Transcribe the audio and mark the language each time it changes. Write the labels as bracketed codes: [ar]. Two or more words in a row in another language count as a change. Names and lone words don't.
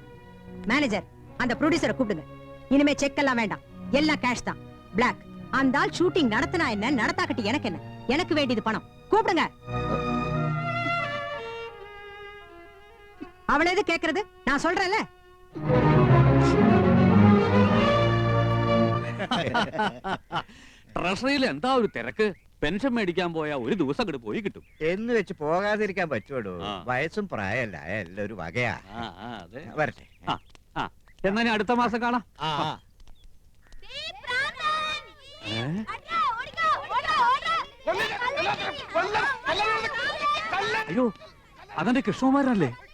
[ta] மேனேஜர், அந்த ப்ரொடியூசரை கூப்பிடுங்க. இனிமே செக் எல்லாம் வேண்டாம், எல்லாம் கேஷ் தான், பிளாக். அந்த ஆள் ஷூட்டிங் நடத்தினா என்ன, நடத்தாக்கட்டி எனக்கு என்ன? எனக்கு வேண்டியது பணம். கூப்பிடுங்க. அவளை எது கேக்குறது? நான் சொல்றேன்ல. [ml] ട്രഷറിയിൽ എന്താ ഒരു തിരക്ക്? പെൻഷൻ മേടിക്കാൻ പോയാ ഒരു ദിവസം അങ്ങോട്ട് പോയി കിട്ടും. എന്ന് വെച്ച് പോകാതിരിക്കാൻ പറ്റുമോ? വയസ്സും പ്രായമല്ല, എല്ലാം ഒരു വകയാ. വരട്ടെ. എന്നാ ഇനി അടുത്ത മാസം കാണാം. അയ്യോ, അതെന്റെ കൃഷ്ണകുമാരനല്ലേ?